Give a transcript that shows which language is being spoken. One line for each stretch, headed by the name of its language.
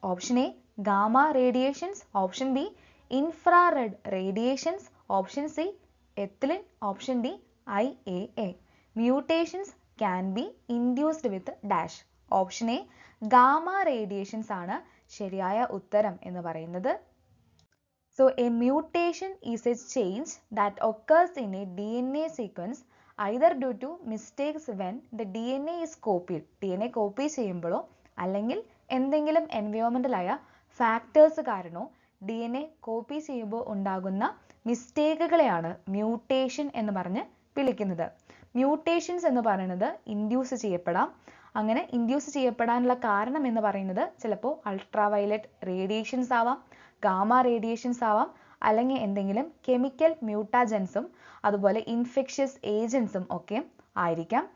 English: Option A gamma radiations, option B infrared radiations, option C ethylene, option D IAA. Mutations can be induced with dash.
Malayalam: Option A gamma radiations ആണ് ശരിയായ ഉത്തരം എന്ന് പറയുന്നത്.
English: So a mutation is a change that occurs in a DNA sequence either due to mistakes when the DNA is copied.
Malayalam: DNA copy ചെയ്യുമ്പോഴോ അല്ലെങ്കിൽ എന്തെങ്കിലും എൻവയോൺമെന്റൽ ആയ factors കാരണമോ DNA കോപ്പി ചെയ്യുമ്പോൾ ഉണ്ടാകുന്ന മിസ്റ്റേക്കുകളെയാണ് മ്യൂട്ടേഷൻ എന്ന് പറഞ്ഞ് വിളിക്കുന്നത്. മ്യൂട്ടേഷൻസ് എന്ന് പറയുന്നത് ഇൻഡ്യൂസ് ചെയ്യപ്പെടാം. അങ്ങനെ ഇൻഡ്യൂസ് ചെയ്യപ്പെടാനുള്ള കാരണം എന്ന് പറയുന്നത് ചിലപ്പോൾ അൾട്രാവയലറ്റ് റേഡിയേഷൻസ് ആവാം, ഗാമ റേഡിയേഷൻസ് ആവാം, അല്ലെങ്കിൽ എന്തെങ്കിലും കെമിക്കൽ മ്യൂട്ടാജൻസും അതുപോലെ ഇൻഫെക്ഷ്യസ് ഏജൻസും ഒക്കെ ആയിരിക്കാം.